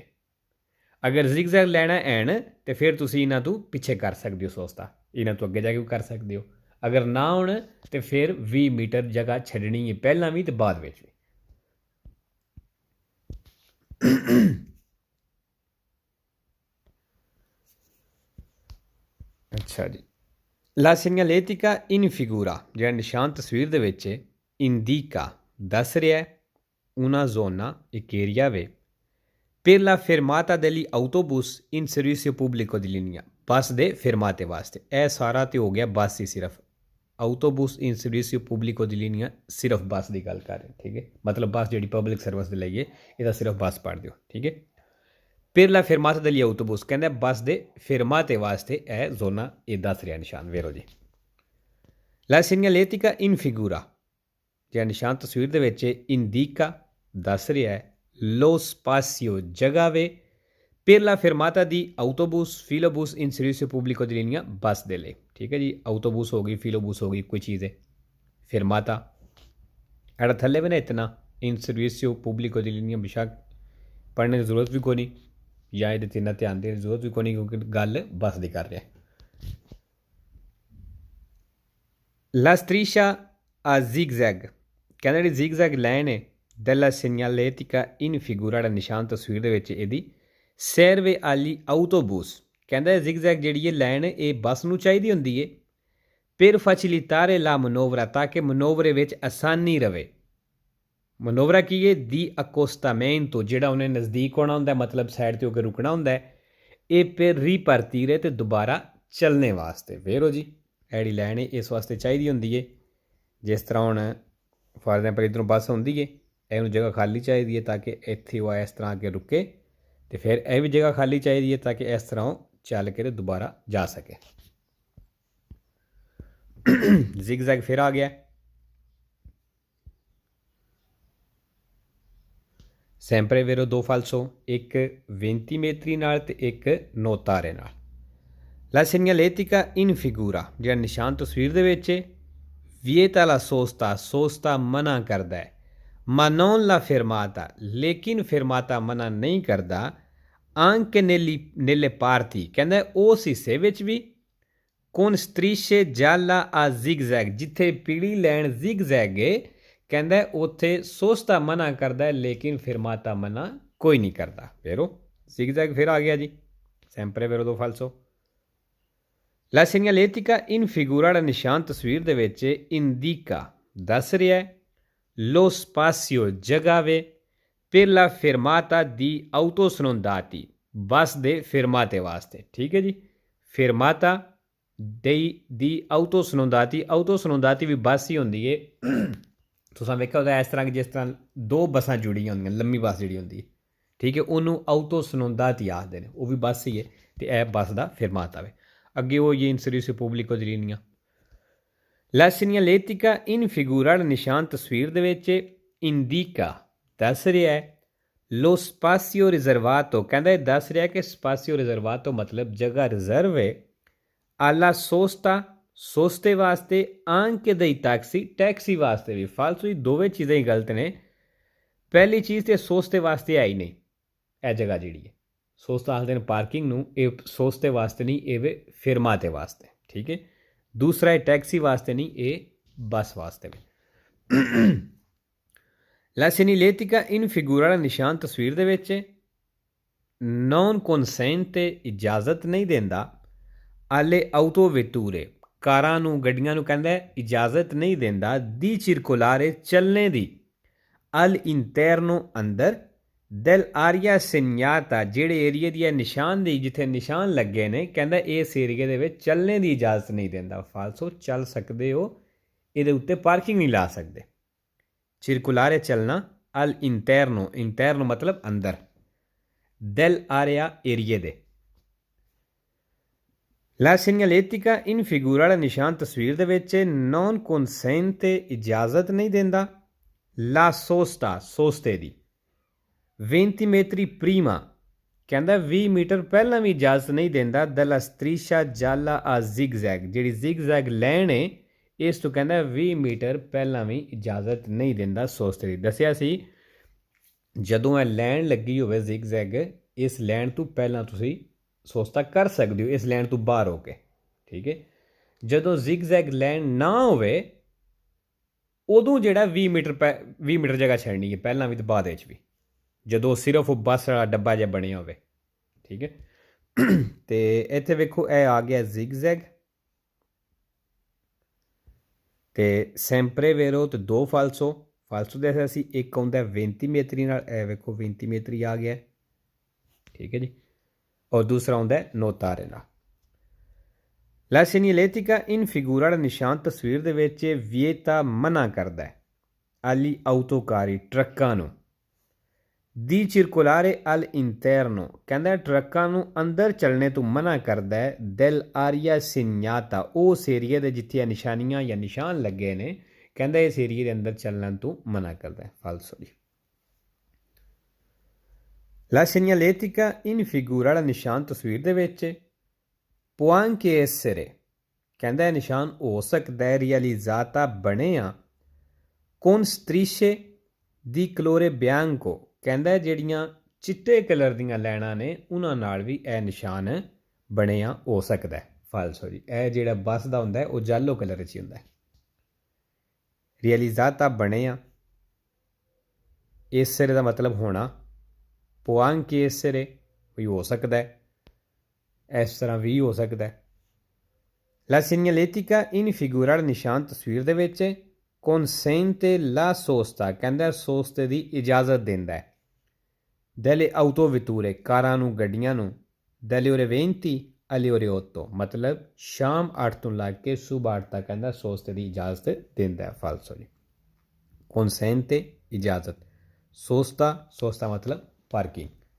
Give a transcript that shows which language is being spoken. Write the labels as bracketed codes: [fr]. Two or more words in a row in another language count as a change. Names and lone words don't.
[pa] ਅਗਰ ਜ਼ਿਗਜ਼ੈਗ ਲਾਈਨਾਂ ਐਣ ਤਾਂ ਫਿਰ ਤੁਸੀਂ ਇਹਨਾਂ ਤੋਂ ਪਿੱਛੇ ਕਰ ਸਕਦੇ ਹੋ ਸੋਸਤਾ, ਇਹਨਾਂ ਤੋਂ ਅੱਗੇ ਜਾ ਕੇ ਕਰ ਸਕਦੇ ਹੋ। ਅਗਰ ਨਾ ਹੋਣ ਤਾਂ ਫਿਰ 20 ਮੀਟਰ ਜਗ੍ਹਾ ਛੱਡਣੀ ਹੈ, ਪਹਿਲਾਂ ਵੀ ਅਤੇ ਬਾਅਦ ਵਿੱਚ ਵੀ। ਅੱਛਾ ਜੀ, [it] La segnaletica in figura, [pa] ਜਿਹੜਾ ਨਿਸ਼ਾਨ ਤਸਵੀਰ ਦੇ ਵਿੱਚ indica ਦੱਸ ਰਿਹਾ [it] una zona, [pa] ਇੱਕ ਏਰੀਆ ਵੇ, [it] per la fermata degli autobus in servizio pubblico di linea, [pa] ਬੱਸ ਦੇ ਫਿਰਮਾਤੇ ਵਾਸਤੇ। ਇਹ ਸਾਰਾ ਤਾਂ ਹੋ ਗਿਆ ਬੱਸ ਹੀ ਸਿਰਫ, [it] autobus in servizio pubblico di linea [pa] ਸਿਰਫ ਬੱਸ ਦੀ ਗੱਲ ਕਰ ਰਹੇ, ਠੀਕ ਹੈ। ਮਤਲਬ ਬੱਸ ਜਿਹੜੀ [en] public service [pa] ਦੇ ਲਈ ਹੈ, ਇਹਦਾ ਸਿਰਫ ਬੱਸ ਪੜ੍ਹ ਦਿਓ, ਠੀਕ ਹੈ। [it] per la fermata degli autobus [pa] ਕਹਿੰਦਾ ਬੱਸ ਦੇ ਫਰਮਾਤੇ ਵਾਸਤੇ ਇਹ ਜ਼ੋਨਾ ਇਹ ਦੱਸ ਰਿਹਾ ਨਿਸ਼ਾਨ, ਵੇਰੋ ਜੀ। [it] La segnaletica in figura [pa] ਜਿਹੜਾ ਨਿਸ਼ਾਨ ਤਸਵੀਰ ਦੇ ਵਿੱਚ ਇੰਡੀਕਾ ਦੱਸ ਰਿਹਾ ਹੈ [it] lo spazio [pa] ਜਗ੍ਹਾ ਵੇ [it] per la fermata di autobus filobus in servizio pubblico di linea [pa] ਬੱਸ ਦੇ ਲਈ, ਠੀਕ ਹੈ ਜੀ। ਆਊਟੋਬੂਸ ਹੋ ਗਈ, ਫਿਲੋਬੂਸ ਹੋ ਗਈ, ਕੋਈ ਚੀਜ਼ ਹੈ। [hi] ਫਰਮਾਤਾ एड़ा थले भी ना इतना [it] in servizio pubblico di linea [hi] बेशक पढ़ने की जरूरत भी कोई नहीं, या ये इतना ध्यान देने की जरूरत भी कोई नहीं, क्योंकि गल बस की कर रहा है। [it] La striscia a zigzag [pa] ਕਹਿਣਾ ਜੀ zigzag ਲਾਈਨ ਹੈ [it] della segnaletica in figura [pa] ਦਾ ਨਿਸ਼ਾਨ ਤਸਵੀਰ ਦੇ ਵਿੱਚ ਇਹਦੀ [it] serve agli autobus [pa] ਕਹਿੰਦਾ zigzag ਜਿਹੜੀ ਇਹ ਲਾਈਨ ਇਹ ਬੱਸ ਨੂੰ ਚਾਹੀਦੀ ਹੁੰਦੀ ਹੈ [it] per facilitare la manovra [pa] ਤਾਕਿ ਮਨੋਵਰੇ ਵਿੱਚ ਆਸਾਨੀ ਰਵੇ। ਮਨੋਵਰਾ ਕੀ ਹੈ ਦੀ accostamento ਜਿਹੜਾ ਉਹਨੇ ਨਜ਼ਦੀਕ ਹੋਣਾ ਹੁੰਦਾ, ਮਤਲਬ ਸਾਈਡ ਤੇ ਹੋ ਕੇ ਰੁਕਣਾ ਹੁੰਦਾ ਹੈ, ਇਹ [it] per ripartire [pa] ਤੇ ਦੁਬਾਰਾ ਚੱਲਣੇ ਵਾਸਤੇ। ਵੇਰੋ ਜੀ ਜਿਹੜੀ ਲਾਈਨ ਹੈ ਇਸ ਵਾਸਤੇ ਚਾਹੀਦੀ ਹੁੰਦੀ ਹੈ, ਜਿਸ ਤਰ੍ਹਾਂ ਹੁਣ [en] for example [pa] ਇੱਧਰੋਂ ਬੱਸ ਹੁੰਦੀ ਹੈ, ਇਹਨੂੰ ਜਗ੍ਹਾ ਖਾਲੀ ਚਾਹੀਦੀ ਹੈ ਤਾਂ ਕਿ ਇੱਥੇ ਉਹ ਇਸ ਤਰ੍ਹਾਂ ਅੱਗੇ ਰੁਕੇ, ਤੇ ਫਿਰ ਇਹ ਵੀ ਜਗ੍ਹਾ ਖਾਲੀ ਚਾਹੀਦੀ ਹੈ ਤਾਂ ਕਿ ਇਸ ਤਰ੍ਹਾਂ ਉਹ ਚੱਲ ਕੇ ਦੁਬਾਰਾ ਜਾ ਸਕੇ। zigzag ਫਿਰ ਆ ਗਿਆ [it] sempre vero [pa] दो falso, एक 20 metri ਨਾਲ ਤੇ ਇੱਕ ਨੋਤਾਰੇ ਨਾਲ। [it] La segnaletica in figura [pa] ਜਿਹੜਾ ਨਿਸ਼ਾਨ ਤਸਵੀਰ ਦੇ ਵਿੱਚ [it] vieta la sosta, [pa] sosta ਮਨਾ ਕਰਦਾ ਹੈ, [it] ma non la fermata [pa] ਲੇਕਿਨ fermata ਮਨਾ ਨਹੀਂ ਕਰਦਾ, [it] anche nelle parti [pa] ਕਹਿੰਦਾ ਉਸ ਹਿੱਸੇ ਵਿੱਚ ਵੀ [it] con strisce gialla a zigzag [pa] ਜਿੱਥੇ ਪੀਲੀ ਲਾਈਨ zigzag ਹੈ ਕਹਿੰਦਾ ਉੱਥੇ ਸੋਸਤਾ ਮਨਾ ਕਰਦਾ ਹੈ ਲੇਕਿਨ ਫਿਰਮਾਤਾ ਮਨਾ ਕੋਈ ਨਹੀਂ ਕਰਦਾ। ਵੇਰੋ zigzag ਫਿਰ ਆ ਗਿਆ ਜੀ, [it] sempre vero do falso। La segnaletica in figura [pa] ਦਾ ਨਿਸ਼ਾਨ ਤਸਵੀਰ ਦੇ ਵਿੱਚ indica ਦੱਸ ਰਿਹਾ [it] lo spazio [pa] ਜਗ੍ਹਾ ਵੇ [it] per la fermata di autosnondati [pa] ਬੱਸ ਦੇ ਫਿਰਮਾਤੇ ਵਾਸਤੇ, ਠੀਕ ਹੈ ਜੀ। ਫਿਰਮਾਤਾ ਦੀ ਆਊਟੋਸਨੋਦਾਤੀ ਵੀ ਬੱਸ ਹੀ ਹੁੰਦੀ ਹੈ। ਤੁਸੀਂ ਵੇਖਿਆ ਉਹਦਾ ਇਸ ਤਰ੍ਹਾਂ ਕਿ ਜਿਸ ਤਰ੍ਹਾਂ ਦੋ ਬੱਸਾਂ ਜੁੜੀਆਂ ਹੁੰਦੀਆਂ, ਲੰਮੀ ਬੱਸ ਜਿਹੜੀ ਹੁੰਦੀ ਹੈ, ਠੀਕ ਹੈ, ਉਹਨੂੰ ਆਊਟੋਸਨੋਦਾਤੀ ਆਖਦੇ ਨੇ, ਉਹ ਵੀ ਬੱਸ ਹੀ ਹੈ, ਅਤੇ ਇਹ ਬੱਸ ਦਾ ਫਿਰਮਾਤਾ ਵੇ। ਅੱਗੇ ਉਹ ਇਹ [it] in servizio pubblico di linea. La segnaletica in figura [pa] ਦਾ ਨਿਸ਼ਾਨ ਤਸਵੀਰ ਦੇ ਵਿੱਚ ਇੰਡੀਕਾ ਦੱਸ ਰਿਹਾ ਹੈ [it] lo spazio riservato [pa] ਕਹਿੰਦਾ ਇਹ ਦੱਸ ਰਿਹਾ ਕਿ [it] spazio riservato [pa] ਮਤਲਬ ਜਗ੍ਹਾ ਰਿਜ਼ਰਵ ਹੈ [it] alla sosta [pa] ਸੋਸਤੇ ਵਾਸਤੇ [it] anche dei taxi [pa] ਟੈਕਸੀ ਵਾਸਤੇ ਵੀ। ਫਾਲਤੂ ਹੀ ਦੋਵੇਂ ਚੀਜ਼ਾਂ ਹੀ ਗਲਤ ਨੇ। ਪਹਿਲੀ ਚੀਜ਼ ਤੇ ਸੋਸਤੇ ਵਾਸਤੇ ਆਈ ਨਹੀਂ, ਇਹ ਜਗ੍ਹਾ ਜਿਹੜੀ ਹੈ ਸੋਸਤਾ ਆਖਦੇ ਨੇ ਪਾਰਕਿੰਗ ਨੂੰ, ਇਹ ਸੋਸਤੇ ਵਾਸਤੇ ਨਹੀਂ, ਇਹ ਵੇ ਫਿਰਮਾਤੇ ਵਾਸਤੇ, ਠੀਕ ਹੈ। ਦੂਸਰਾ ਇਹ ਟੈਕਸੀ ਵਾਸਤੇ ਨਹੀਂ, ਇਹ ਬੱਸ ਵਾਸਤੇ ਵੀ। [it] La segnaletica in figura [pa] ਦਾ ਨਿਸ਼ਾਨ ਤਸਵੀਰ ਦੇ ਵਿੱਚ [it] non consente [pa] ਇਜਾਜ਼ਤ ਨਹੀਂ ਦਿੰਦਾ [it] alle autovetture [pa] ਕਾਰਾਂ ਨੂੰ, ਗੱਡੀਆਂ ਨੂੰ ਕਹਿੰਦਾ ਇਜਾਜ਼ਤ ਨਹੀਂ ਦਿੰਦਾ ਦੀ circolare ਚੱਲਣੇ ਦੀ [it] al interno [pa] ਅੰਦਰ [it] del area segnata [pa] ਜਿਹੜੇ ਏਰੀਏ ਦੀ ਨਿਸ਼ਾਨ ਦੀ ਜਿੱਥੇ ਨਿਸ਼ਾਨ ਲੱਗੇ ਨੇ ਕਹਿੰਦਾ ਇਸ ਏਰੀਏ ਦੇ ਵਿੱਚ ਚੱਲਣੇ ਦੀ ਇਜਾਜ਼ਤ ਨਹੀਂ ਦਿੰਦਾ। ਫਾਲਸੋ ਚੱਲ ਸਕਦੇ ਹੋ, ਇਹਦੇ ਉੱਤੇ ਪਾਰਕਿੰਗ ਨਹੀਂ ਲਾ ਸਕਦੇ। [it] circolare ਚੱਲਣਾ al interno, interno [pa] ਮਤਲਬ ਅੰਦਰ, [it] del area [pa] ਏਰੀਏ ਦੇ। [it] La segnaletica in figura [pa] ਦਾ ਨਿਸ਼ਾਨ ਤਸਵੀਰ ਦੇ ਵਿੱਚ [it] non consente [pa] ਇਜਾਜ਼ਤ ਨਹੀਂ ਦਿੰਦਾ [it] la sosta [pa] ਸੋਸਤੇ ਦੀ [it] 20 metri prima [pa] ਕਹਿੰਦਾ 20 ਮੀਟਰ ਪਹਿਲਾਂ ਵੀ ਇਜਾਜ਼ਤ ਨਹੀਂ ਦਿੰਦਾ [it] della striscia gialla a zigzag [pa] ਜਿਹੜੀ zigzag ਲਾਈਨ ਹੈ ਇਸ ਤੋਂ ਕਹਿੰਦਾ 20 ਮੀਟਰ ਪਹਿਲਾਂ ਵੀ ਇਜਾਜ਼ਤ ਨਹੀਂ ਦਿੰਦਾ ਸੋਸਤੇ ਦੀ। ਦੱਸਿਆ ਸੀ ਜਦੋਂ ਇਹ ਲਾਈਨ ਲੱਗੀ ਹੋਵੇ zigzag, ਇਸ ਲਾਈਨ ਤੋਂ ਪਹਿਲਾਂ ਤੁਸੀਂ ਸੋਸਤਾ ਕਰ ਸਕਦੇ ਹੋ ਇਸ ਲਾਈਨ ਤੋਂ ਬਾਹਰ ਹੋ ਕੇ, ਠੀਕ ਹੈ। ਜਦੋਂ zigzag ਲਾਈਨ ਨਾ ਹੋਵੇ ਉਦੋਂ ਜਿਹੜਾ 20 ਮੀਟਰ ਜਗ੍ਹਾ ਛੱਡਣੀ ਹੈ, ਪਹਿਲਾਂ ਵੀ ਅਤੇ ਬਾਅਦ ਵਿੱਚ ਵੀ, ਜਦੋਂ ਸਿਰਫ ਉਹ ਬੱਸ ਵਾਲਾ ਡੱਬਾ ਜਿਹਾ ਬਣਿਆ ਹੋਵੇ, ਠੀਕ ਹੈ। ਅਤੇ ਇੱਥੇ ਵੇਖੋ ਇਹ ਆ ਗਿਆ zigzag ਅਤੇ [it] sempre vero [pa] ਅਤੇ ਦੋ ਫਾਲਸੋ। ਫਾਲਸੋ ਦੇ ਅਸੀਂ ਇੱਕ ਆਉਂਦਾ 20 ਮੇਤਰੀ ਨਾਲ, ਇਹ ਵੇਖੋ 20 ਮੇਤਰੀ ਆ ਗਿਆ, ਠੀਕ ਹੈ ਜੀ, ਔਰ ਦੂਸਰਾ ਆਉਂਦਾ ਨੋਤਾਰੇ ਨਾਲ। ਲਾ [it] segnaletica in figura [pa] ਵਾਲਾ ਨਿਸ਼ਾਨ ਤਸਵੀਰ ਦੇ ਵਿੱਚ ਵਿਏਤਾ ਮਨਾ ਕਰਦਾ ਹੈ [it] agli autocari [pa] ਟਰੱਕਾਂ ਨੂੰ ਦੀ [it] circolare all'interno [pa] ਕਹਿੰਦਾ ਟਰੱਕਾਂ ਨੂੰ ਅੰਦਰ ਚੱਲਣੇ ਤੋਂ ਮਨਾ ਕਰਦਾ ਹੈ [it] del aria segnata [pa] ਉਸ ਏਰੀਏ ਦੇ ਜਿੱਥੇ ਨਿਸ਼ਾਨੀਆਂ ਜਾਂ ਨਿਸ਼ਾਨ ਲੱਗੇ ਨੇ ਕਹਿੰਦਾ ਇਸ ਏਰੀਏ ਦੇ ਅੰਦਰ ਚੱਲਣ ਤੋਂ ਮਨਾ ਕਰਦਾ ਹੈ ਫਾਲਸੋ ਜੀ [it] La segnaletica in figura [pa] ਵਾਲਾ ਨਿਸ਼ਾਨ ਤਸਵੀਰ ਦੇ ਵਿੱਚ [it] può anche essere [pa] ਕਹਿੰਦਾ ਇਹ ਨਿਸ਼ਾਨ ਹੋ ਸਕਦਾ ਹੈ realizzata ਬਣਿਆ [it] con strisce di colore bianco [pa] ਕਹਿੰਦਾ ਜਿਹੜੀਆਂ ਚਿੱਟੇ ਕਲਰ ਦੀਆਂ ਲਾਈਨਾਂ ਨੇ ਉਹਨਾਂ ਨਾਲ ਵੀ ਇਹ ਨਿਸ਼ਾਨ ਬਣਿਆ ਹੋ ਸਕਦਾ ਹੈ ਫਾਲਸੋ ਜੀ ਇਹ ਜਿਹੜਾ ਬੱਸ ਦਾ ਹੁੰਦਾ ਹੈ ਉਹ ਯੈਲੋ ਕਲਰ ਵਿੱਚ ਹੀ ਹੁੰਦਾ ਹੈ realizzata ਬਣਿਆ essere ਦਾ ਮਤਲਬ ਹੋਣਾ [it] può anche essere [pa] ਵੀ ਹੋ ਸਕਦਾ ਹੈ ਇਸ ਤਰ੍ਹਾਂ ਵੀ ਹੋ ਸਕਦਾ ਹੈ [it] La segnaletica in figura [pa] ਵਾਲਾ ਨਿਸ਼ਾਨ ਤਸਵੀਰ ਦੇ ਵਿੱਚ [it] consente la sosta [pa] ਕਹਿੰਦਾ ਸੋਸਤੇ ਦੀ ਇਜਾਜ਼ਤ ਦਿੰਦਾ ਹੈ [it] delle autovetture [pa] ਕਾਰਾਂ ਨੂੰ ਗੱਡੀਆਂ ਨੂੰ [it] dalle ore 20 alle ore 8 [pa] ਮਤਲਬ ਸ਼ਾਮ 8 ਤੋਂ ਲੱਗ ਕੇ ਸਵੇਰ 8 ਤੱਕ ਕਹਿੰਦਾ ਸੋਸਤੇ ਦੀ ਇਜਾਜ਼ਤ ਦਿੰਦਾ ਹੈ ਫਾਲਸੋ ਜੀ consente ਇਜਾਜ਼ਤ ਸੋਸਤਾ ਮਤਲਬ ਪਾਰਕਿੰਗ